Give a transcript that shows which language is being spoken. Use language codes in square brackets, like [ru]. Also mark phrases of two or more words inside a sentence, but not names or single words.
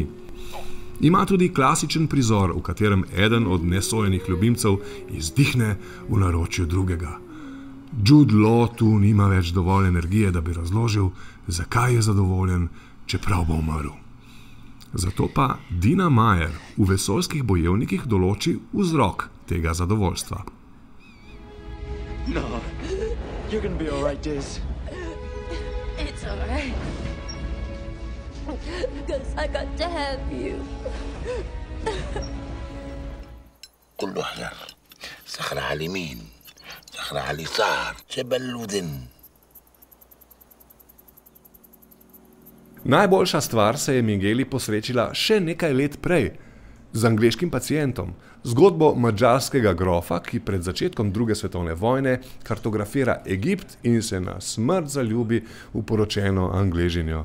[sl] Ima tudi klasičen prizor, v katerem eden od nesojenih ljubimcev izdihne v naročju drugega. Jude Law tu nima več dovolj energije, da bi razložil, zakaj je zadovoljen, čeprav bo umrl. Zato pa Dina Meyer v Vesoljskih bojevnikih določi vzrok tega zadovoljstva. [en] No, you're gonna be all right, Diz. It's alright. Because I got to have you. [ar] كله حجر صخرة على اليمين صخرة على اليسار جبل ودن. [sl] Najboljša stvar se je Mingheli posrečila še nekaj let prej, z angleškim pacientom, zgodbo madžarskega grofa, ki pred začetkom druge svetovne vojne kartografira Egipt in se na smrt zaljubi v poročeno Angležinjo.